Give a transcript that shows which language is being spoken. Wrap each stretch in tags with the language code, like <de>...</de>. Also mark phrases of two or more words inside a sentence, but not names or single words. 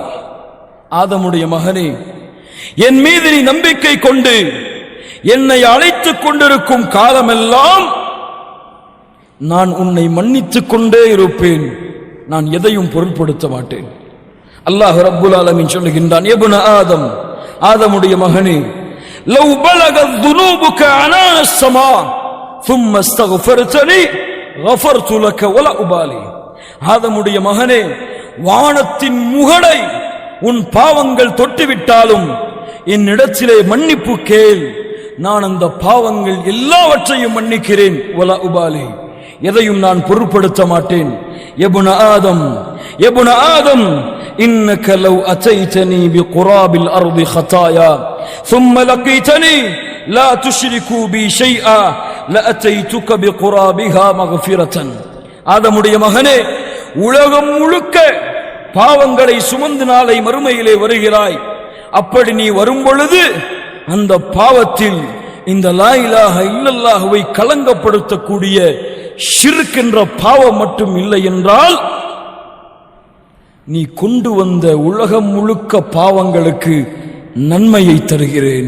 <ta>ஆதமுடைய மகனே, என் மீது நீ நம்பிக்கை கொண்டு என்னை அழைத்துக் கொண்டிருக்கும் காலமெல்லாம் நான் உன்னை மன்னித்துக் கொண்டே இருப்பேன், நான் எதையும் பொருட்படுத்த மாட்டேன்.</ta> <ar>அல்லாஹ் ரப்புல் ஆலமீன் சொல்லுகின்றான், ابن آدم,</ar> <ta>ஆதமுடைய மகனே,</ta> <ar>لو بلغت ذنوبك عنان السماء ثم استغفرتني غفرت لك ولا உபாலி.</ar> <ta>ஆதமுடைய மகனே, வானத்தின் முகடை உன் பாவங்கள் தொட்டுவிட்டாலும் என்னிடத்திலே மன்னிப்பு கேள், நான் அந்த பாவங்கள் எல்லாவற்றையும் மன்னிக்கிறேன்.</ta> <ar>ولا أبالي,</ar> <ta>எதையும் நான் பொருட்படுத்த மாட்டேன்.</ta> <ar>يا ابن آدم يا ابن آدم إنك لو أتيتني بقراب الأرض خطايا ثم لقيتني لا تشركوا بي شيئا لاتيتك بقرابها مغفرة.</ar> <ta>ஆதமுடைய மகனே, உலகம் முழுக்க பாவங்களை சுமந்து நாளை மறுமையிலே வருகிறாய். அப்படி நீ வரும் பொழுது அந்த பாவத்தில் இந்த</ta> <ar>لا إله إلا الله</ar> <ta>களங்கப்படுத்தக்கூடிய ஷிர்க் என்ற பாவம் மட்டும் இல்லை என்றால், நீ கொண்டு வந்த உலகம் முழுக்க பாவங்களுக்கு நன்மையை தருகிறேன்.</ta>